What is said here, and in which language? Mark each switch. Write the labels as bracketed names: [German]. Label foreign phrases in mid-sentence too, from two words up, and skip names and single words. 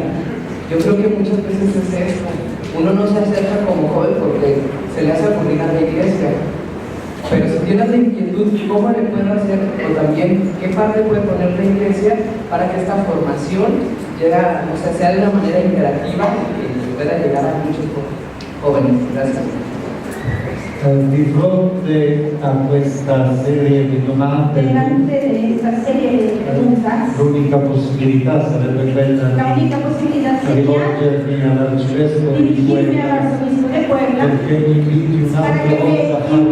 [Spanish] Yo creo que muchas veces es esto. Uno no se acerca como joven porque se le hace aburrida a la iglesia. Pero si tienes la inquietud, ¿cómo le puedo hacer? O también, ¿qué parte puede poner la iglesia para que esta formación sea de una manera interactiva y pueda llegar a muchos jóvenes? Gracias. [Italian] Di fronte a questa serie di domande, [Spanish] Delante de esta serie de preguntas, [Italian] l'unica possibilità sarebbe quella la di [Spanish] única posibilidad sería [Italian] rivolgermi all'arcivescovo di [Spanish] dirigirme al Puebla arzobispo de Puebla [Italian] perché mi inviti [Spanish] para [Italian] un'altra [Spanish] que [Italian] volta a [Spanish] me [Italian] fare